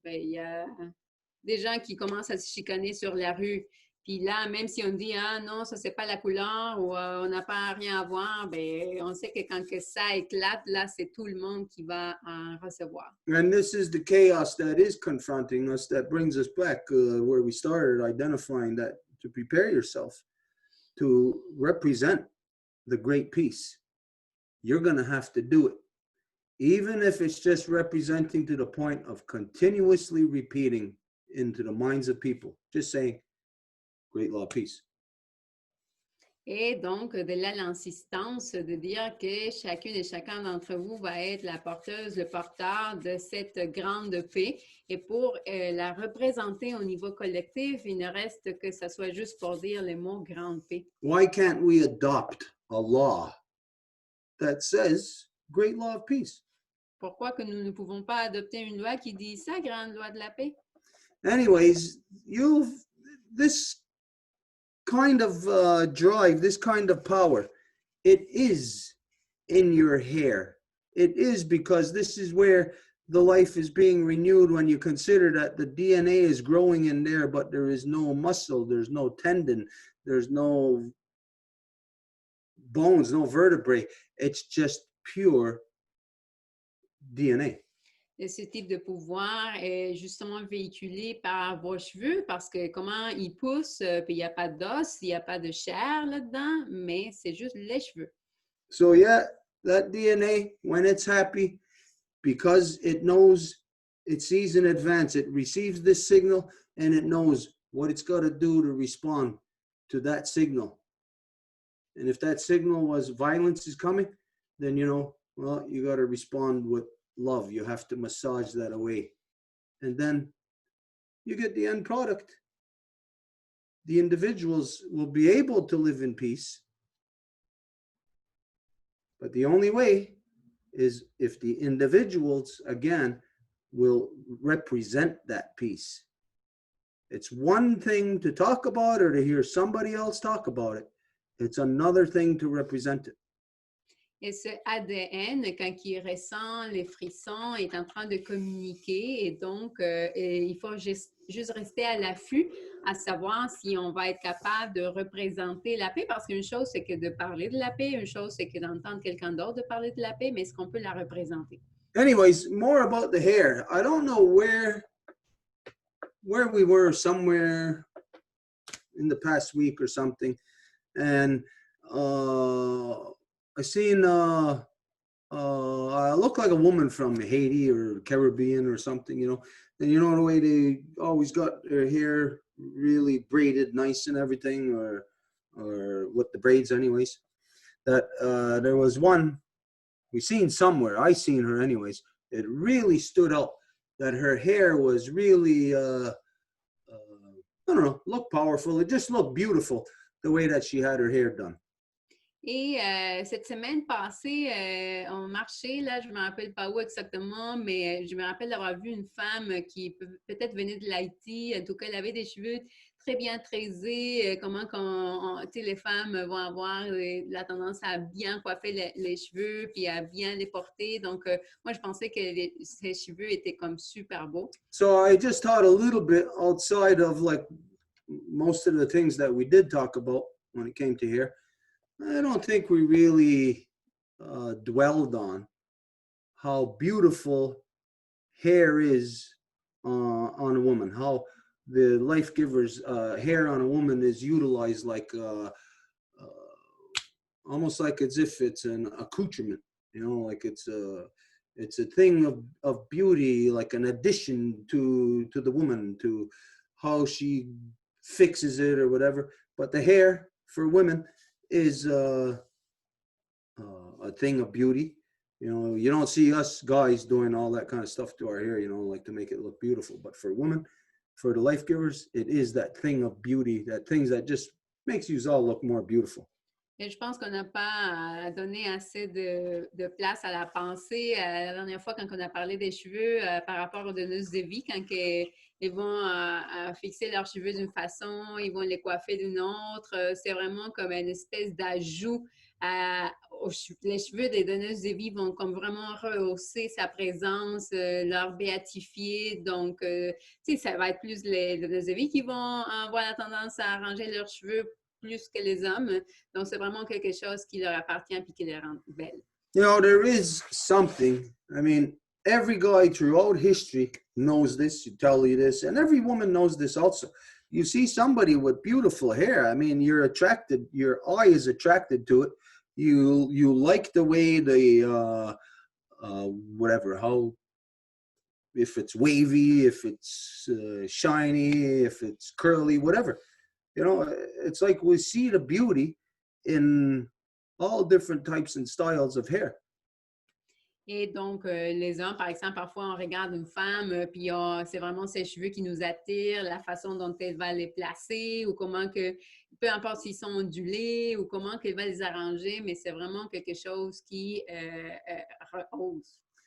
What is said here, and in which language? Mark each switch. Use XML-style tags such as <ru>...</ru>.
<fr>Ben, il y a des gens qui commencent à se chicaner sur la rue. Puis là, même si on dit, ah non, ça c'est pas la couleur ou on n'a pas rien à voir, ben, on sait que quand que ça éclate, là, c'est tout le monde qui va en recevoir.</fr> <en>And this is the chaos that is confronting us that brings us back where we started identifying that to prepare yourself to represent the great peace. You're going to have to do it. Even if it's just representing to the point of continuously repeating into the minds of people, just saying, great law of peace.</en> <fr>Et donc, de là, l'insistance de dire que chacune et chacun d'entre vous va être la porteuse, le porteur de cette grande paix. Et pour la représenter au niveau collectif, il ne reste que ça soit juste pour dire le mot grande paix.</fr> <en>Why can't we adopt a law that says great law of peace?</en> <fr>Pourquoi que nous ne pouvons pas adopter une loi qui dit ça, grande loi de la paix?</fr> <en>Anyways, this kind of drive, this kind of power, it is in your hair. It is because this is where the life is being renewed when you consider that the DNA is growing in there, but there is no muscle, there's no tendon, there's no bones, no vertebrae. It's just pure DNA.</en> <fr>Et ce type de pouvoir est justement véhiculé par vos cheveux parce que comment ils poussent, puis il n'y a pas d'os, il n'y a pas de chair là-dedans, mais c'est juste les cheveux.</fr> <en>So yeah, that DNA, when it's happy, because it knows, it sees in advance, it receives this signal and it knows what it's got to do to respond to that signal. And if that signal was violence is coming, then you know, well, you got to respond with love. You have to massage that away. And then you get the end product. The individuals will be able to live in peace. But the only way is if the individuals, again, will represent that peace. It's one thing to talk about or to hear somebody else talk about it. It's another thing to represent it.</en> <fr>Et ce ADN, quand il ressent les frissons, est en train de communiquer et donc il faut juste rester à l'affût à savoir si on va être capable de représenter la paix parce qu'une chose, c'est que de parler de la paix, une chose, c'est que d'entendre quelqu'un d'autre de parler de la paix, mais est-ce qu'on peut la représenter?</fr> <en>Anyways, more about the hair. I don't know where we were, somewhere in the past week or something, and I seen I look like a woman from Haiti or Caribbean or something, you know. And you know the way they always got their hair really braided nice and everything, or with the braids anyways. That there was one we seen somewhere, I seen her anyways, it really stood out that her hair was really I don't know, looked powerful. It just looked beautiful the way that she had her hair done.</en> <fr>Et cette semaine passée, on marchait, là, je ne me rappelle pas où exactement, mais je me rappelle d'avoir vu une femme qui peut-être venait de l'Haïti. En tout cas, elle avait des cheveux très bien trésé, comment tu sais, les femmes vont avoir la tendance à bien coiffer les cheveux puis à bien les porter. Donc, moi, je pensais que ces cheveux étaient comme super beaux.</fr> <en>So I just thought a little bit outside of like most of the things that we did talk about when it came to hair. I don't think we really dwelled on how beautiful hair is on a woman, how the life giver's hair on a woman is utilized like almost like as if it's an accoutrement, you know, like it's a thing of beauty, like an addition to the woman, to how she fixes it or whatever. But the hair for women is a thing of beauty. You know, you don't see us guys doing all that kind of stuff to our hair, you know, like to make it look beautiful. But for women, for the life givers, it is that thing of beauty, that things that just makes you all look more beautiful.</en> <fr>Et je pense qu'on n'a pas donné assez de place à la pensée. La dernière fois, quand on a parlé des cheveux par rapport aux donneuses de vie, quand ils vont fixer leurs cheveux d'une façon, ils vont les coiffer d'une autre, c'est vraiment comme une espèce d'ajout. Les cheveux des donneuses de vie vont comme vraiment rehausser sa présence, leur béatifier. Donc, tu sais, ça va être plus les donneuses de vie qui vont avoir la tendance à arranger leurs cheveux plus que les hommes. Donc, c'est vraiment quelque chose qui leur appartient et qui les rend belles.</fr> <en>You know, there is something, I mean, every guy throughout history knows this, you tell you this, and every woman knows this also. You see somebody with beautiful hair, I mean, you're attracted, your eye is attracted to it. You like the way they, whatever, how, if it's wavy, if it's shiny, if it's curly, whatever. You know, it's like we see the beauty in all different types and styles of hair.</en> <fr>Et donc, les hommes, par exemple, parfois, on regarde une femme, puis c'est vraiment ses cheveux qui nous attirent, la façon dont elle va les placer, ou comment que, peu importe s'ils sont ondulés, ou comment qu'elle va les arranger, mais c'est vraiment quelque chose qui rehausse.</fr>